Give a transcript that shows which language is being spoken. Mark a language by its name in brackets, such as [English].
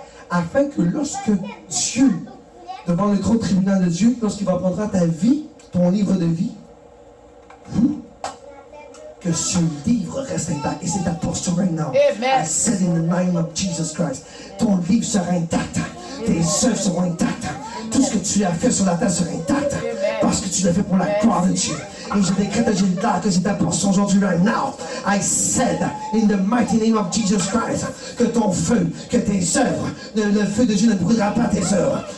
[French] Afin que lorsque Dieu, devant le grand tribunal de Dieu, lorsqu'il va prendre ta vie, ton livre de vie, que ce livre reste intact. Et c'est ta posture [English] right now. Amen. I said in the name of Jesus Christ, [French] ton livre sera intact. Tes œuvres seront intactes. Tout ce que tu as fait sur la terre sera intact. Parce que tu l'as fait pour la gloire de Dieu. Et je décrète que c'est ta portion aujourd'hui, [English] right now. I said, in the mighty name of Jesus Christ, [French] que ton feu, que tes œuvres, le feu de Dieu ne brûlera pas tes œuvres.